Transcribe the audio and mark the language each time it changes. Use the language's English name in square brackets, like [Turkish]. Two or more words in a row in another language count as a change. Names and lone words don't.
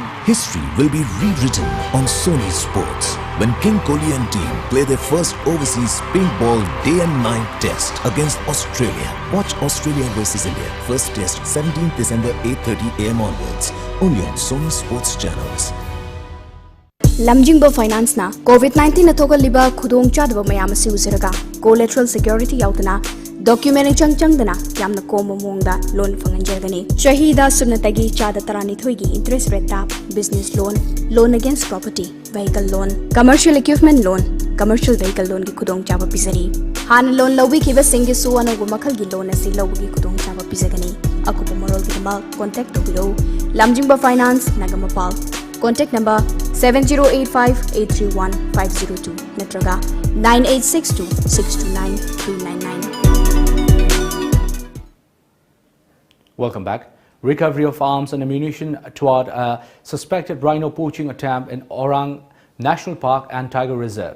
[English] History will be rewritten on Sony Sports when King Kohli and team play their first overseas pink ball day and night test against Australia. Watch Australia versus India first test 17th December 8:30 AM onwards, only on Sony Sports channels. [Manipuri] Lamjingba Finance na COVID-19 athoga liba khudong chadba mayam si uziraga [English] collateral security [Manipuri] yautana document changdana yamna komo mongda loan fanganjagani shahida sunatagi chada tarani thoigi [English] interest rate tap business loan against property vehicle loan commercial equipment loan commercial vehicle loan [Manipuri] gi khudong chaba pizari han loan lawi ki basingi su anu gumakhal gi loan asi lawi khudong chaba pizagani akupa morol gi ma [English] contact to below [Manipuri] Lamjingba Finance Nagamapal. [English] Contact number 7085-831-502 Natraga 9862-629-399. Welcome back. Recovery of arms and ammunition toward a suspected rhino poaching attempt in Orang National Park and Tiger Reserve.